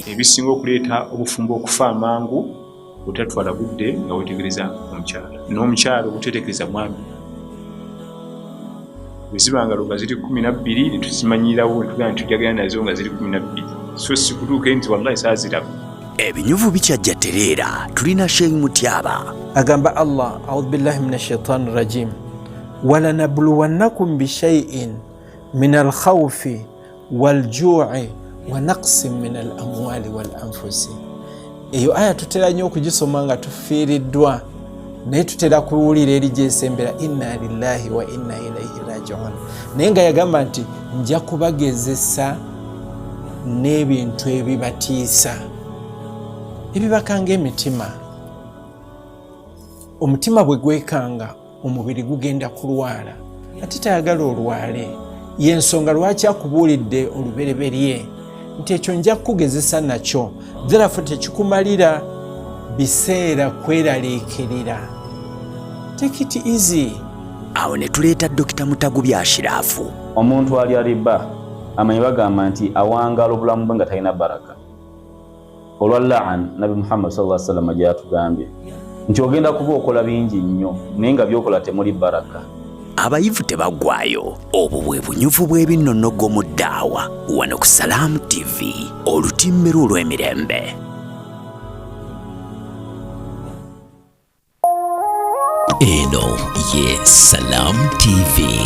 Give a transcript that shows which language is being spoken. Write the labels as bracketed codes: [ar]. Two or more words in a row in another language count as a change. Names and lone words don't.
[lg] ebisinga okuleeta obufumbo okufa amangu otatwala budde nga wetegereza omukyala n'omukyala obutetegereza mwami bwezibanga nga ziri 12 netuzimanyirawo netugamba nti tujagala nazo nga ziri 12 so sikutuuke nti wallahi saaziraba. ebinyuvu bikyajja tereera tulina Sheikh Mutyaba [ar] agamba الله أعوذ بالله من الشيطان الرجيم ولنبلونكم بشيء من الخوف والجوع ونقص من الأموال والأنفس. [lg] Eyo aya tutera nnyo okugisoma nga tufiiriddwa naye tutera kuwulira eri gyesembera [ar] إنا لله وإنا إليه راجعون. [lg] Naye nga yagamba nti nja kubagezesa n'ebintu ebibatiisa ebibakanga emitima. Omutima bwe gwekanga omubiri gugenda kulwala ate tayagala olwale. Yensonga lwaki akubuulidde olubereberye nti ekyo nja kukugezesa nakyo therefore tekikumalira biseera kweraliikirira. [en] Take it easy. [lg] Awo ne tuleeta Dr. Mutagubi Ashirafu. Omuntu ali aliba amanyi bagamba nti awangala obulamu bwe nga talina baraka. Olwa la'an Nabi Muhammad [ar] صلى الله عليه وسلم [lg] gyatugambye nti ogenda kuba okola bingi nnyo naye nga byokola temuli baraka. Abayivu tebaggwayo. Obwo bwe bunyuvu bw'ebinnonogo mu ddaawa wano ku Salaam TV olutimbero olw'emirembe. Eno ye Salaam TV.